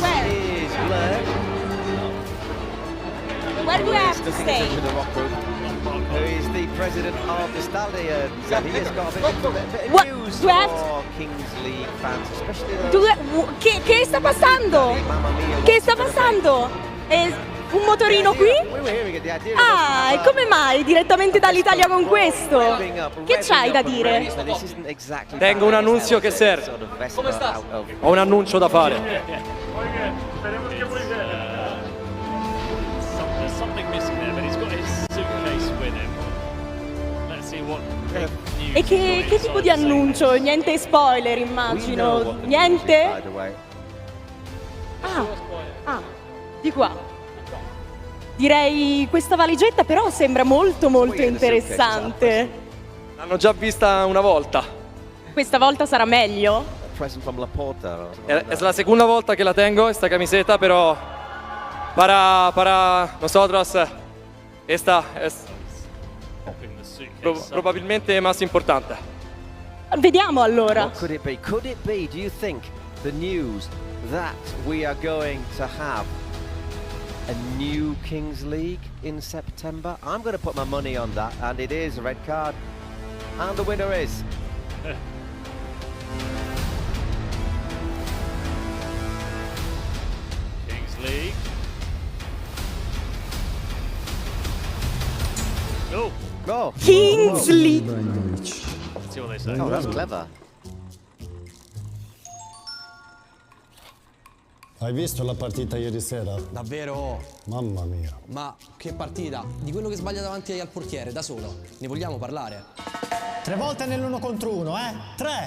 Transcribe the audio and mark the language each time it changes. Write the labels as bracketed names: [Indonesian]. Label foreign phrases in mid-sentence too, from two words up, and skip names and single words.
[English] This is Blair. Where do I have to Nothing stay? to the rock road. who is the president of the Stallions, and he has got a bit of news for Kings League fans, especially those... [Italian] Che sta passando? Che sta passando? Un motorino qui? Ah, e come mai direttamente dall'Italia con questo? Che c'hai da dire? Tengo un annuncio che serve. Come sta? Ho un annuncio da fare. [English] There's something missing there, but he's got his suitcase with him. Let's see what news. [Italian] E che tipo di annuncio? Niente spoiler, immagino. Niente? Ah, di qua. Direi questa valigetta però sembra molto interessante. L'hanno già vista una volta. Questa volta sarà meglio? [Spanish] Es la segunda [Italian] volta che [Spanish] la tengo, esta camiseta, pero para nosotros esta es probabilmente más importante. [Italian] Vediamo allora. [English] What could it be? Could it be, do you think, the news that we are going to have a new Kings League in September? I'm going to put my money on that, and it is a red card. And the winner is... Kings League. Oh! Go! Kings League! Let's see what they say. Oh, that's clever. [Italian] Hai visto la partita ieri sera? Davvero? Mamma mia. Ma che partita? Di quello che sbaglia davanti al portiere, da solo. Ne vogliamo parlare? 3 volte nell'1 contro 1, 3!